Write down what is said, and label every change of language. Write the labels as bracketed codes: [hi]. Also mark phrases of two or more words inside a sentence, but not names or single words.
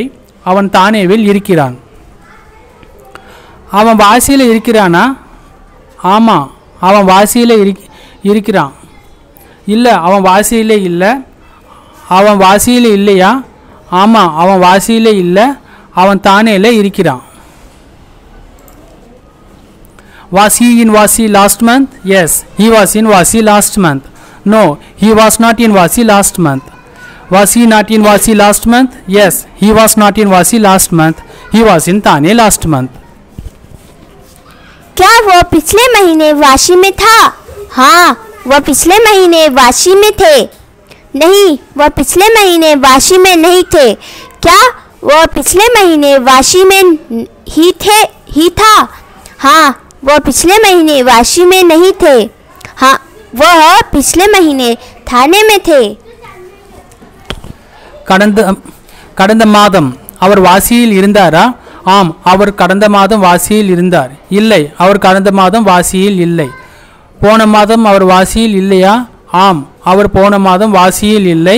[ta] அவன் தானேவில் இருக்கிறான். அவன் வாசியில் இருக்கிறானா? ஆமாம், அவன் வாசியில் இருக்கிறான். இல்லை, அவன் வாசியில் இல்லை. அவன் வாசியில் இல்லையா? ஆமாம், அவன் வாசியில் இல்லை. அவன் தானேல இருக்கிறான். [en] Was he in Vasi last month? Yes, he was in Vasi last month. No, he was not in Vasi last month. Was he not in Vasi last month? Yes, he was not in Vasi last month. He was in Thane last month. [hi] क्या वह पिछले महीने वाशी में था? हाँ, वह पिछले महीने वाशी में थे। नहीं, वह पिछले महीने वाशी में नहीं थे। क्या वह पिछले महीने वाशी में ही था? हाँ, वह पिछले महीने वाशी में नहीं थे। हाँ, वह पिछले महीने थाने में थे. [ta] கடந்த மாதம் அவர் வாசியில் இருந்தாரா? ஆம், அவர் கடந்த மாதம் வாசியில் இருந்தார். இல்லை, அவர் கடந்த மாதம் வாசியில் இல்லை. போன மாதம் அவர் வாசியில் இல்லையா? ஆம், அவர் போன மாதம் வாசியில் இல்லை.